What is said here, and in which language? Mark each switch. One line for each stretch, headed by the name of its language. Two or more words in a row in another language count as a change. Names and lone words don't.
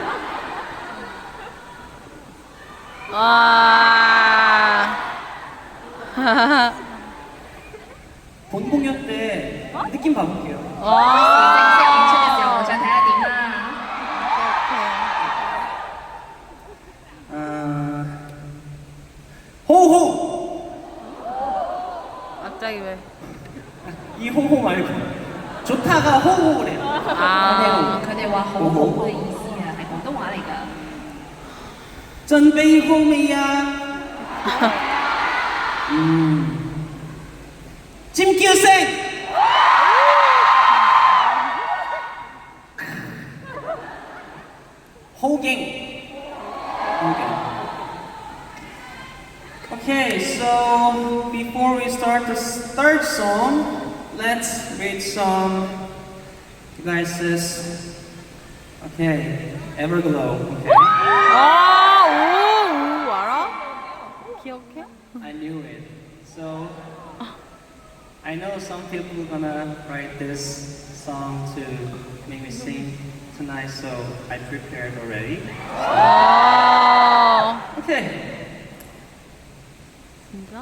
Korean: 와. 본 공연 때 느낌 봐볼게요.
Cantonese: 在下演出嘅時候，我再睇下點啦。
Korean: 호호! 갑자기 왜? 이 호호 말고 좋다가 호호래요.
Cantonese: 啊，佢哋話好好嘅意思啊，係廣東話嚟㗎。真備好未啊？尖叫聲！好勁！好勁！
English: Okay, so before before we start the third song, let's read some you guys' okay, Everglow. Okay.
Korean: 아, 오, 알아? 기억해?
English: I knew it. So I know some people are gonna write this song to make me sing tonight, so I prepared already.
Korean: 아,
English: Okay.
Korean: 진짜?